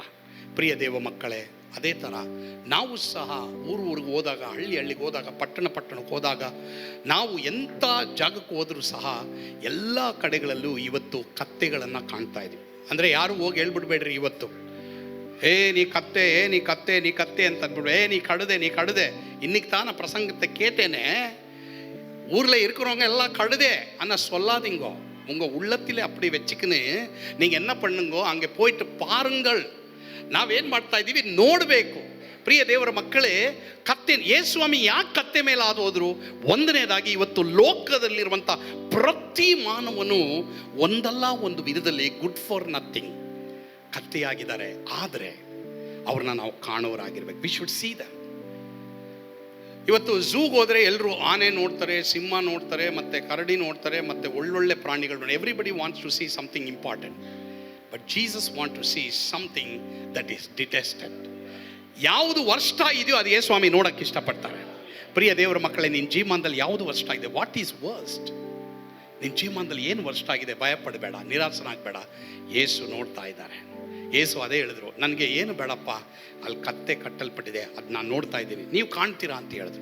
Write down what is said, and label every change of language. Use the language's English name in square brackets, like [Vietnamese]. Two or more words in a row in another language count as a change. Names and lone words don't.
[Kannada] ಪ್ರಿಯ ದೇವ ಮಕ್ಕಳೇ, ಅದೇ ಥರ ನಾವು ಸಹ ಊರಿಗೆ ಹೋದಾಗ, ಹಳ್ಳಿಗೆ ಹೋದಾಗ, ಪಟ್ಟಣಕ್ಕೆ ಹೋದಾಗ, ನಾವು ಎಂಥ ಜಾಗಕ್ಕೆ ಹೋದರೂ ಸಹ ಎಲ್ಲ ಕಡೆಗಳಲ್ಲೂ ಇವತ್ತು ಕತ್ತೆಗಳನ್ನು ಕಾಣ್ತಾ ಇದ್ದೀವಿ. ಅಂದರೆ ಯಾರು ಹೋಗಿ ಹೇಳ್ಬಿಡ್ಬೇಡ್ರಿ ಇವತ್ತು, ನೀ ಕತ್ತೆ ಅಂತ ಅಂದ್ಬಿಡು, ನೀ ಕಡುದೆ [Tamil] இன்னைக்கு தான் நான் பிரசங்கத்தை கேட்டேனே, ஊரில் இருக்கிறவங்க எல்லாம் கழுதே ஆனால் சொல்லாதீங்கோ. உங்கள் உள்ளத்திலே அப்படி வச்சுக்கின்னு நீங்கள் என்ன பண்ணுங்கೋ, அங்கே போயிட்டு பாருங்கள். [Kannada] ನಾವೇನು ಮಾಡ್ತಾ ಇದ್ದೀವಿ ನೋಡಬೇಕು. ಪ್ರಿಯ ದೇವರ ಮಕ್ಕಳೇ, ಕತ್ತೆ ಯೇಸುಸ್ವಾಮಿ ಯಾಕೆ ಕತ್ತೆ ಮೇಲೆ ಆದು ಹೋದ್ರು? ಒಂದನೇದಾಗಿ, ಇವತ್ತು ಲೋಕದಲ್ಲಿರುವಂಥ ಪ್ರತಿ ಮಾನವನು ಒಂದಲ್ಲ ಒಂದು ವಿಧದಲ್ಲಿ [English] good for nothing [Kannada] ಕತ್ತೆಯಾಗಿದ್ದಾರೆ. ಆದರೆ ಅವ್ರನ್ನ ನಾವು ಕಾಣೋರಾಗಿರ್ಬೇಕು. [English] We should see them. [Kannada] ಇವತ್ತು ಝೂಗೆ ಹೋದರೆ ಎಲ್ಲರೂ ಆನೆ ನೋಡ್ತಾರೆ, ಸಿಂಹ ನೋಡ್ತಾರೆ, ಮತ್ತು ಕರಡಿ ನೋಡ್ತಾರೆ, ಮತ್ತು ಒಳ್ಳೊಳ್ಳೆ ಪ್ರಾಣಿಗಳು ನೋಡಿ. [English] Everybody wants to see something important. But Jesus want to see something that is detested. [Kannada] ಯಾವುದು ವರ್ಷ ಇದೆಯೋ ಅದು ಯೇಸುಸ್ವಾಮಿ ನೋಡೋಕ್ಕೆ ಇಷ್ಟಪಡ್ತಾರೆ. ಪ್ರಿಯ ದೇವರ ಮಕ್ಕಳೇ, ನಿನ್ನ ಜೀವನದಲ್ಲಿ ಯಾವುದು ವರ್ಷ ಆಗಿದೆ? [English] What is worst? [Kannada] ನಿನ್ನ ಜೀವನದಲ್ಲಿ ಏನು ವರ್ಷ ಆಗಿದೆ? ಭಯಪಡಬೇಡ, ನಿರಾಸನಾಗಬೇಡ. ಯೇಸು ನೋಡ್ತಾ ಇದ್ದಾರೆ. ಯೇಸು ಅದೇ ಹೇಳಿದ್ರು, ನನಗೆ ಏನು ಬೇಡಪ್ಪ, ಅಲ್ಲಿ ಕತ್ತೆ ಕಟ್ಟಲ್ಪಟ್ಟಿದೆ, ಅದು ನಾನು ನೋಡ್ತಾ ಇದ್ದೀನಿ, ನೀವು ಕಾಣ್ತೀರಾ ಅಂತ ಹೇಳಿದ್ರು.